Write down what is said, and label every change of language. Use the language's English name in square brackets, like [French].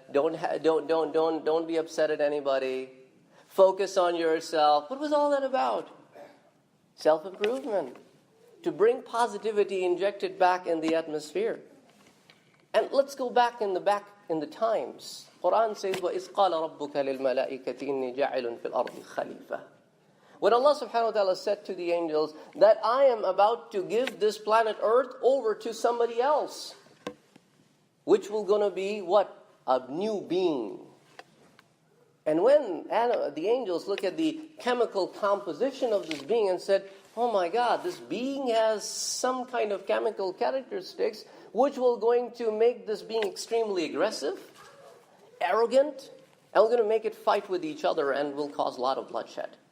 [English] Don't be upset at anybody. Focus on yourself. What was all that about? Self-improvement. To bring positivity injected back in the atmosphere. And let's go back in the times. Quran says, [Arabic] وَإِذْ قَالَ رَبُّكَ لِلْمَلَائِكَةِ إِنِّي جَاعِلٌ فِي الْأَرْضِ خَلِيفَةً. [English] When Allah subhanahu wa ta'ala said to the angels that I am about to give this planet Earth over to somebody else, which will going to be what? A new being. And when the angels look at the chemical composition of this being and said, oh my God, this being has some kind of chemical characteristics which will going to make this being extremely aggressive, arrogant, and we're going to make it fight with each other and will cause a lot of bloodshed.